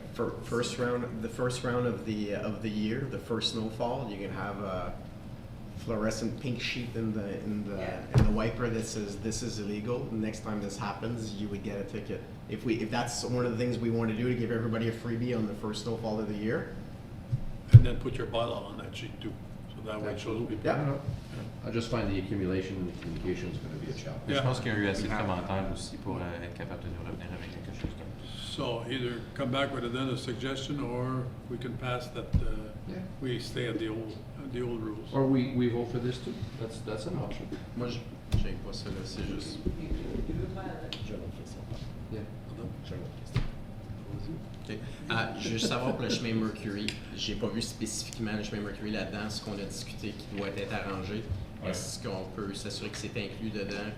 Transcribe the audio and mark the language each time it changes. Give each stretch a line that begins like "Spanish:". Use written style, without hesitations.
English: For the first round of the year, the first snowfall, you can have a fluorescent pink sheet in the wiper that says this is illegal. Next time this happens, you would get a ticket. If that's one of the things we want to do, to give everybody a freebie on the first snowfall of the year. And then put your bylaw on that sheet too, so that way it shows people. Yeah. I just find the accumulation and the communication is gonna be a challenge.
French: Je
English: Yeah.
French: pense qu'il y a eu assez de commentaires aussi pour être capable de nous revenir avec quelque chose d'autre.
English: So either come back with another suggestion, or we can pass that, Yeah. we stay at the old rules. Or we vote for this too, that's an option.
French: Moi, j'ai pas ça là, c'est juste.
English: You could do a pilot. Yeah. Okay.
French: Je veux juste savoir pour le chemin Mercury, j'ai pas vu spécifiquement le chemin Mercury là-dedans, ce qu'on a discuté qui doit être arrangé. Ouais. Est-ce qu'on peut s'assurer que c'est inclus dedans?